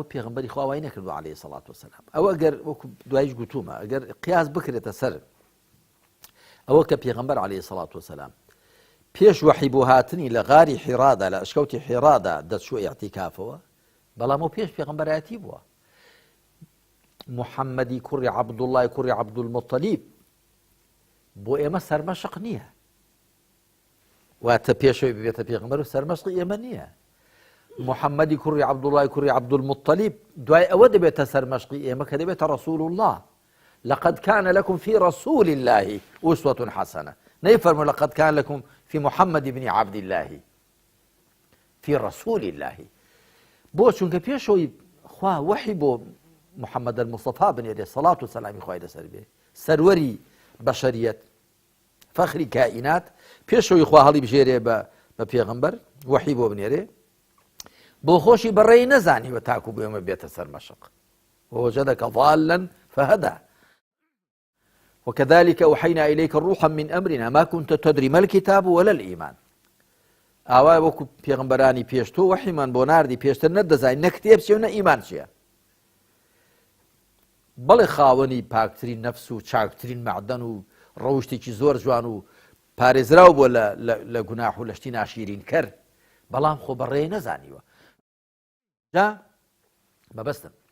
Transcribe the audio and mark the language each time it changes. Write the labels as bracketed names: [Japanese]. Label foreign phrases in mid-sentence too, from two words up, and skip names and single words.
[Central Kurdish] پێغەمبەری خوا وای نەکردو [Arabic] عەلەیهی سەڵات وسەلام [Central Kurdish] ئەوە ئەگەر وەکو دوایش گوتوومە ئەگەر قیاس بکرێتە سەر ئەوە کە پێغەمبەر [Arabic] عەلەیهی سەڵات وسەلام [Central Kurdish] پێش وەحی بۆ هاتنی لە غاری حیرادا لە ئەشکەوتی حیرادا دەچووە ئیعتیکافەوە بەڵام ئەو پێش پێغەمبەرایەتی بووە محەممەدی کوڕی عەبدوڵڵای کوڕی عەبدولموتەلیب بۆ ئێمە سەرمەشق نییە واتە پێشەوەی ببێتە پێغەمبەر و سەرمەشقی ئێمە نییە محەممەدی کوڕی عەبدوڵڵای کوڕی عەبدولموتەلیب دوای ئەوە دەبێتە سەرمەشقی ئێمە کە دەبێتە [Arabic] ڕەسوول الله لقد كان لكم في رسول الله أسوة حسنة نيفرموا لقد كان لكم في محمد بن عبد الله في رسول الله [Central Kurdish] بۆ چونکە پێشەوەی خوا وحی بۆ محەممەد المصطفى بنێرێ سەڵات و سەلامی خوای لەسەر بێ سەروەری بەشەریەت فەخری کائینات پێشەوەی خوا هەڵی بژێرێ بە پێغەمبەر وحی بۆ بنێرێ بۆ خۆشی بەڕێی نەزانیوە تاکو بۆ ئێمە بێتە سەر مەشق [Arabic] ووجدك ضالا فهدى وكذلك أوحينا إليك روحا من أمرنا ما كنت تدري ما الكتاب ولا الإيمان [Central Kurdish] ئاوای وەکو پێغەمبەرانی پێشتۆ وەحیمان بۆ ناردی پێشتر نەدەزای نە کتێب چێ و نە ئیمان چییە بەڵێ خاوەنی پاکترین نەفس و چاکترین معدەن و ڕەوشتێکی زۆر جوان و پارێزراو بۆ لە گوناح و لەشتی ناشیرین کرد بەڵام خۆ بەڕێی نەزانیوە جا مەبەستم